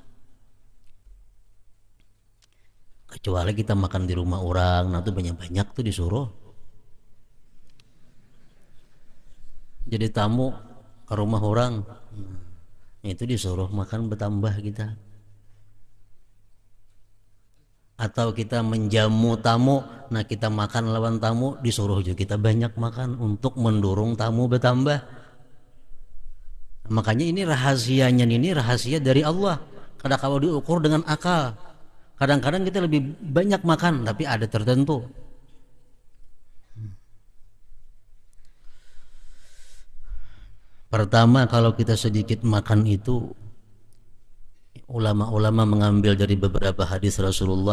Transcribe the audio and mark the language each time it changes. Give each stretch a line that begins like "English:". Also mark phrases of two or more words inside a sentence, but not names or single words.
Indonesian: Kecuali kita makan di rumah orang, nah itu banyak-banyak tuh disuruh. Jadi tamu ke rumah orang, itu disuruh makan bertambah kita. Atau kita menjamu tamu, nah kita makan lawan tamu, disuruh juga kita banyak makan untuk mendorong tamu bertambah. Makanya ini rahasianya, ini rahasia dari Allah. Kadang kalau diukur dengan akal, kadang-kadang kita lebih banyak makan, tapi ada tertentu. Pertama, kalau kita sedikit makan itu, ulama-ulama mengambil dari beberapa hadis Rasulullah.